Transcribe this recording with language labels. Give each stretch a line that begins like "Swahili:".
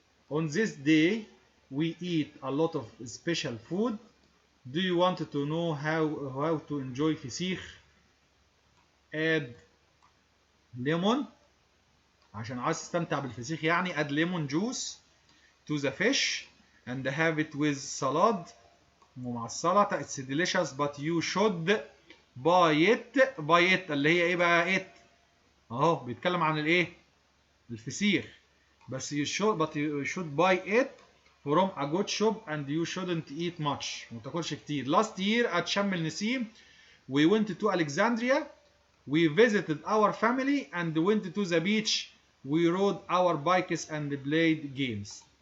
English: On this day we eat a lot of special food. Do you want to know how to enjoy فسيخ? add lemon،
Arabic: عشان عايز تستمتع بالفسيخ يعني
English: add lemon juice to the fish and have it with salad.
Arabic: ومع السلطة
English: it's delicious but you should buy it
Arabic: اللي هي ايه بقى it؟ اهو بيتكلم عن الايه؟ الفسيخ. بس
English: you should buy it from a good shop and you shouldn't eat much.
Arabic: ما تاكلش كتير.
English: Last year at شم النسيم we went to Alexandria. We visited our family and went to the beach. We rode our bikes and played games.